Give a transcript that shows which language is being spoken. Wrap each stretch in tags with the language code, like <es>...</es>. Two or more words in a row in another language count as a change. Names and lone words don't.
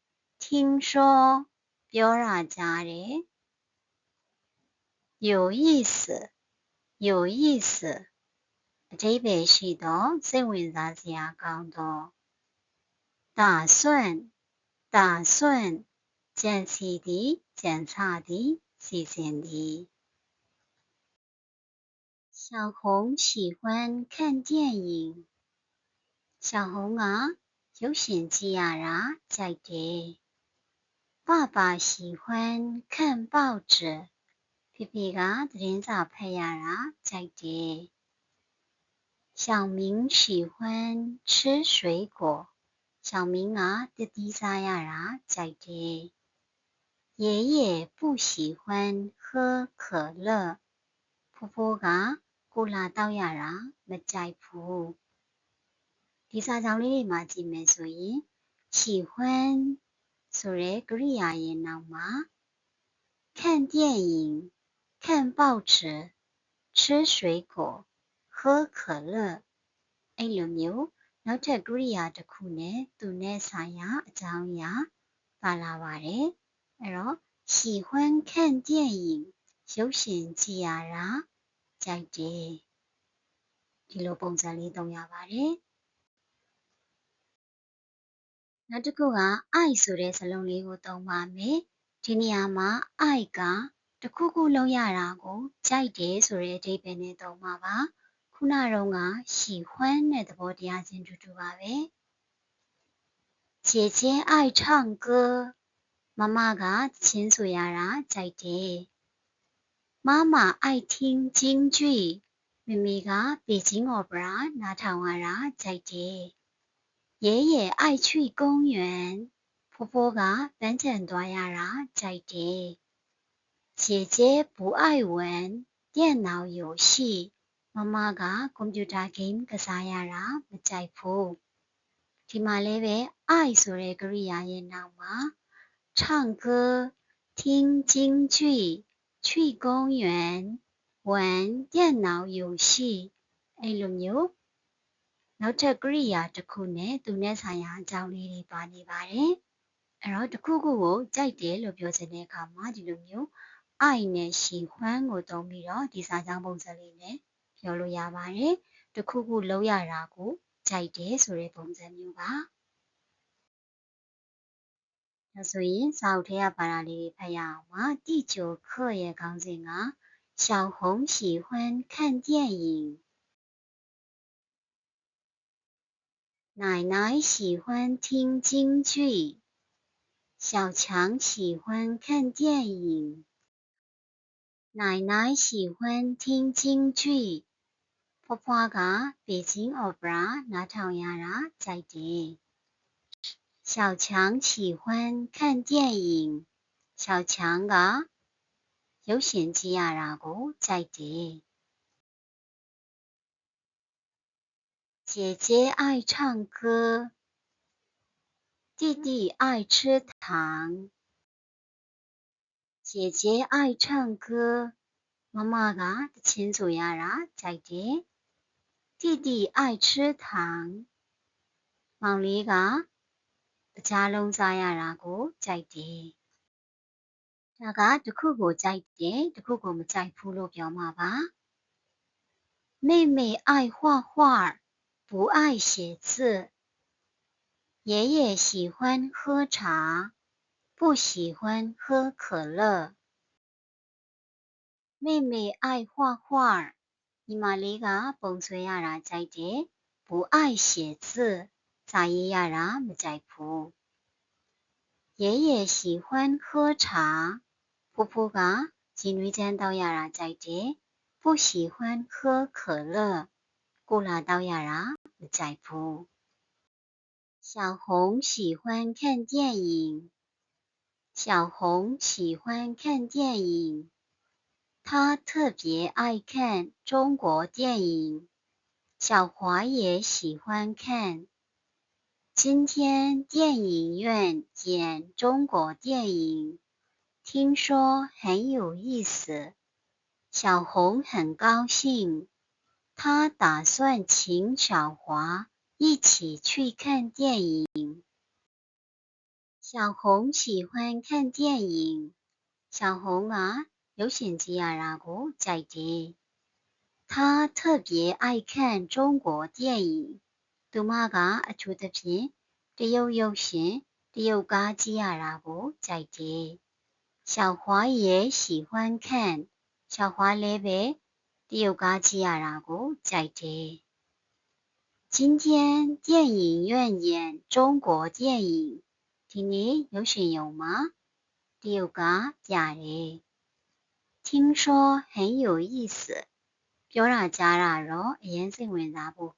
<my>ပြောတာကြားတယ်有意思အဓိပ္ပာယ်ရှိသောစိတ်ဝင်စားစရာကောင်းသော打算ကြံစီသည်ကြံစသည်စီစဉ်သည်</my> <zh>小红喜欢看电影</zh> <my>小红ကရုပ်ရှင်ကြည့်ရတာကြိုက်တယ်</my> <zh>爸爸喜欢看报纸</zh> <my>ဖေဖေကသတင်းစာဖတ်ရတာကြိုက်တယ်小</my> <zh>明喜欢吃水果小明</zh> <my>ကသစ်သီးစားရတာကြိုက်တယ်</my> <zh>爷爷不喜欢喝可乐</zh> <my>ဖိုးဖိုးကကိုလာ တောက်ရတာမကြိုက်ဘူးဒီစာကြောင်းလေးတွေမှာကြည့်မယ်ဆိုရင်喜欢ဆိုတဲ့ ကရိယာရဲ့နောက်မှာ</my> <zh>看电影看报纸吃水果喝可乐</zh> <my>အဲ့လိုမျိုးနောက်ထပ်ကရိယာတစ်ခုနဲ့သူနဲ့ဆိုင်ရာအကြောင်းအရာပါလာပါတယ်အဲ့တော့</my> <zh>喜欢看电影</zh> <my>ရုပ်ရှင်ကြည့်ရတာကြိုက်တယ်ဒီလိုပုံစံလေးသုံးရပါတယ် နောက်တစ်ခုက I ဆိုတဲ့စာလုံးလေးကိုသုံးပါမယ်ဒီနေရာမှာ I ကတစ်ခုခုလုံးရတာကိုကြိုက်တယ်ဆိုတဲ့အဓိပ္ပာယ်နဲ့သုံးပါပါခုနတုန်းက喜欢တဲ့သဘောတရားချင်းတူတူပါပဲ</my> <zh>姐姐爱唱</zh> <my>歌မမကသချင်းဆိုရတာကြိုက်တယ်</my> <zh>妈妈爱听京剧</zh> <my>မမေက北京 Opera နားထောင်ရတာကြိုက်တယ်</my> <zh>爷爷爱去公园</zh> <my>ဖိုး ဖိုးကပန်းခြံသွားရတာကြိုက်တယ်</my> <zh>姐姐不爱玩电脑游戏</zh> <my>မမကကွန်ပျူတာဂိမ်းကစားရတာမကြိုက်ဘူးဒီဒီမှာလည်းပဲအိုက်ဆိုတဲ့ကရိယာရဲ့ နောက်မှာ</my> <zh>唱歌听京剧去公园玩电脑游戏</zh> <my>အဲ့လိုမျိုးနောက်ထပ်ကရိယာတစ်ခုနဲ့သူနဲ့ဆိုင်ရာအကြောင်းလေးတွေပါနေပါတယ်အဲ့တော့တစ်ခုခုကိုကြိုက်တယ်လို့ပြောချင်တဲ့အခါမှာဒီလိုမျိုးအိုက်နဲ့ရှီခွန်းကိုသုံးပြီးတော့ဒီစာကြောင်းပုံစံလေးနဲ့ပြောလို့ရပါတယ်တစ်ခုခုလုပ်ရတာကိုကြိုက်တယ်ဆိုတဲ့ပုံစံမျိုးပါ ဒါဆိုရင်စာအုပ်ထဲကပါတာလေးတွေဖတ်ရအောင်ပါ</my> <zh>第九课</zh> <my>ရဲ့ခေါင်းစဉ်က</my> <zh>小红喜欢看电影奶奶喜欢听京剧小强喜欢看电影奶奶喜欢听京剧</zh> <my>ဖွားဖွားက北京 opera နားထောင်ရတာကြိုက်တယ်</my> <zh>小强喜欢看电影小强</zh> <my>ကရုပ်ရှင်ကြည့်ရတာကိုကြိုက်တယ်</my> <zh>姐姐爱唱歌弟弟爱吃糖姐姐爱唱歌</zh> <my>မမကတ ချင်းဆိုရတာကြိုက်တယ်</my> <zh>弟弟爱吃糖</zh> <my>မောင်လေးကတကြားလုံးစားရတာကိုကြိုက်တယ်ဒါကတစ်ခုကိုကြိုက်တယ်တစ်ခုကိုမကြိုက်ဘူးလို့ပြောမှာပါ</my> <zh>妹妹爱画画不爱写字爷爷喜欢喝茶不喜欢喝可乐妹妹爱画画</zh> <my>ညီမလေးကပုံဆွဲရတာကြိုက်တယ်</my> <zh>不爱写字</zh> <my>စာရေးရတာမကြိုက်ဘူး</my> <zh>爷爷喜欢喝茶</zh> <my>ဖိုးဖိုးကရေနွေးချမ်းတောက်ရတာကြိုက်တယ်</my> <zh>不喜欢喝可乐</zh> <my>ကိုလာ တောက်ရတာမကြိုက်ဘူး</my> <zh>小红喜欢看电影小红喜欢看电影她特别爱看中国电影小华也喜欢看今天电影院演中国电影听说很有意思小红很高兴她打算请小华一起去看电影小红喜欢看电影</zh> <my>小红ကရုပ်ရှင်ကြည့်ရတာကိုကြိုက်တယ်</my> <zh>她特别爱看中国电影</zh> <my>သူမကအထူးသဖြင့်တရုတ်ရုပ်ရှင်တရုတ်ကားကြည့်ရတာကို ကြိုက်တယ်</my> <zh>小华也喜欢看</zh> <my>小华လည်းပဲတရုတ်ကားကြည့်ရတာကိုကြိုက်တယ်</my> <zh>今天电影院演中国电影</zh> <my>ဒီနေ့ရုပ် ရှင်ရုံမှာတရုတ်ကားပြတယ်</my> <zh>听说很有意思</zh> <my>ပြောတာကြားတာတော့အရင်စိတ်ဝင်စားဖို့</my>